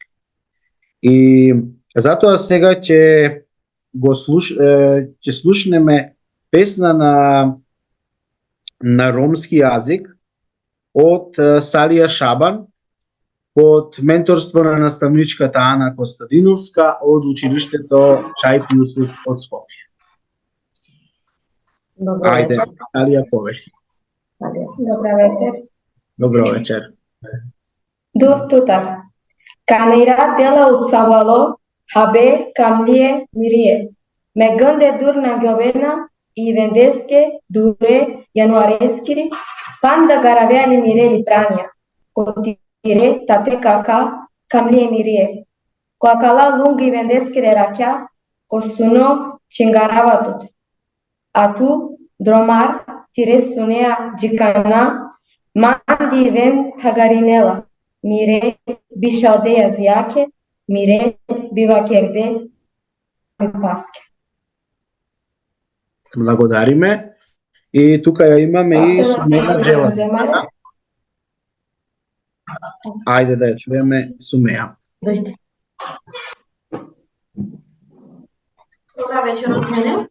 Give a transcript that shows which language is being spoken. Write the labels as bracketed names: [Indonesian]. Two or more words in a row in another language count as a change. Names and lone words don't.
[Macedonian] И затоа сега ќе слушнеме песна на ромски јазик од Салија Шабан под менторство на наставничката Ана Костадиновска од училиштето Чајп Јусуф од Скопје. Ајде, Салија, повели. Добра вечер. Добро вечер. [Romany] Дур тута. Канира дела од Савало, хабе камлие мирие. Ме гнде дур на говена i vendeske, dure, januareskiri, panda garaveani mireli prania, kotire, tate kaka, kamlie mirie, koakala lungi vendeskire rakya, kosuno chingaravatot. Atu, dromar, tire sunea jikana, mandi ven tagarinela, mire bishaldeja zjake, mire bivakerde paske. [Macedonian] Благодариме. И тука ја имаме и Сумеја Джеладин. Ајде да ја чуеме Сумеја. Добра вечер од мене.